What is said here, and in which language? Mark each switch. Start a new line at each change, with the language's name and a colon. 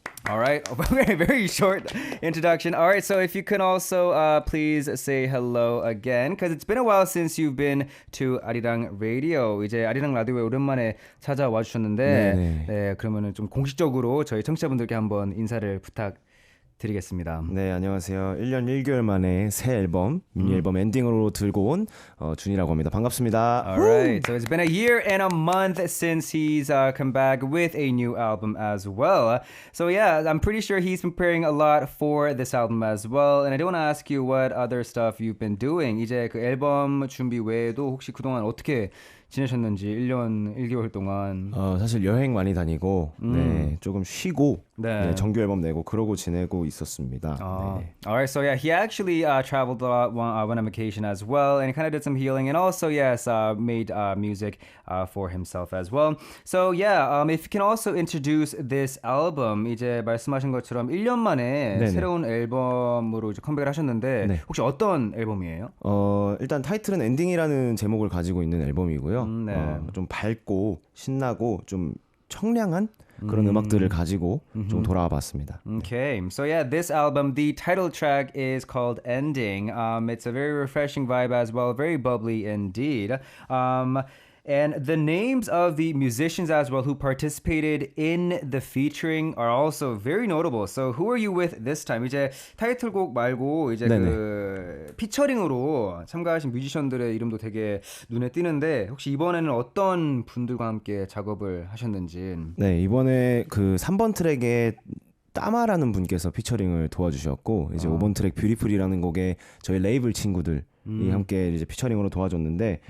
English: All right, very, very short introduction. All right, so if you can also please say hello again, because it's been a while since you've been to Arirang Radio.
Korean: 이제 아리랑 라디오에 오랜만에 찾아와 주셨는데, 네, 그러면은 좀 공식적으로 저희 청취자분들께 한번 인사를 부탁드리겠습니다. 네, 안녕하세요. 1년 1개월 만에 새 앨범, 미니 앨범 엔딩으로 들고 온 준이라고 합니다. 반갑습니다.
English: All right, so it's been a year and a month since he's come back with a new album as well. So yeah, I'm pretty sure he's preparing a lot for this album as well. And I do want to ask you what other stuff you've been doing.
Korean: 이제 그 앨범 준비 외에도 혹시 그동안 어떻게 지내셨는지 1년 1개월 동안. 사실 여행 많이 다니고 네, 조금 쉬고 네. 네, 정규 앨범 내고 그러고 지내고 있었습니다. 네.
English: Alright, so yeah, he actually traveled a lot went on vacation as well, and he kind of did some healing, and also yes, made music for himself as well. So yeah, if you can also introduce this album,
Korean: 이제 말씀하신 것처럼 1년 만에 네네. 새로운 앨범으로 이제 컴백을 하셨는데 네. 혹시 어떤 앨범이에요? 일단 타이틀은 엔딩이라는 제목을 가지고 있는 앨범이고요. 네. 좀 밝고 신나고 좀 청량한 그런 음악들을 가지고 좀 돌아와 봤습니다.
English: Okay, so yeah, this album, the title track is called Ending. It's a very refreshing vibe as well, very bubbly indeed. And the names of the musicians as well who participated in the featuring are also very notable. So who are you with this time?
Korean: 이제 타이틀곡 말고 이제 네네. 그 피처링으로 참가하신 뮤지션들의 이름도 되게 눈에 띄는데 혹시 이번에는 어떤 분들과 함께 작업을 하셨는지. 네, 이번에 그 3번 트랙에 따마라는 분께서 피처링을 도와주셨고 이제 5번 트랙 뷰티풀이라는 곡에 저희 레이블 친구들이 함께 이제 피처링으로 도와줬는데